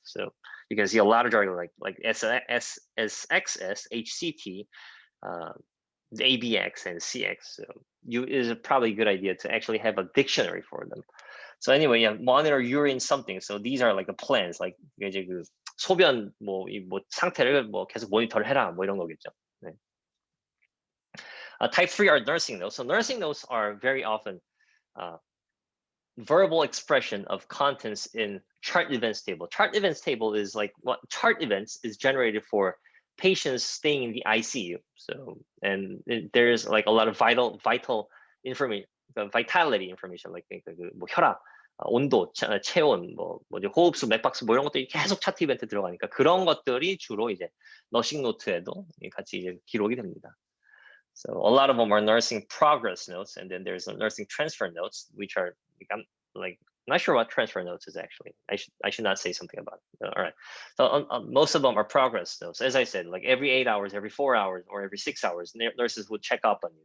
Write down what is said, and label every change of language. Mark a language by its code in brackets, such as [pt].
[en] So you can see a lot of jargon like SXS, HCT, the ABX and CX. So is probably a good idea to actually have a dictionary for them. So anyway, yeah, monitor urine something. So these are like the plans, like [ko] 이제 그 소변 상태를 계속 모니터를 해라 이런 거겠죠. 네. [en] Type 3 are nursing notes. So nursing notes are very often verbal expression of contents in chart events table. Chart events table is like what chart events is generated for patients staying in the ICU. So, and there's like a lot of vital information, vitality information, like [ko] 혈압, 온도, 체온, 호흡수, 맥박수 이런 것들이 계속 차트 이벤트 들어가니까 그런 것들이 주로 이제 너싱 노트에도 같이 이제 기록이 됩니다. [en] So a lot of them are nursing progress notes, and then there's nursing transfer notes, which are I'm not sure what transfer notes is actually. I should not say something about it. All right. So most of them are progress notes. As I said, like every 8 hours, every 4 hours, or every 6 hours, nurses would check up on you.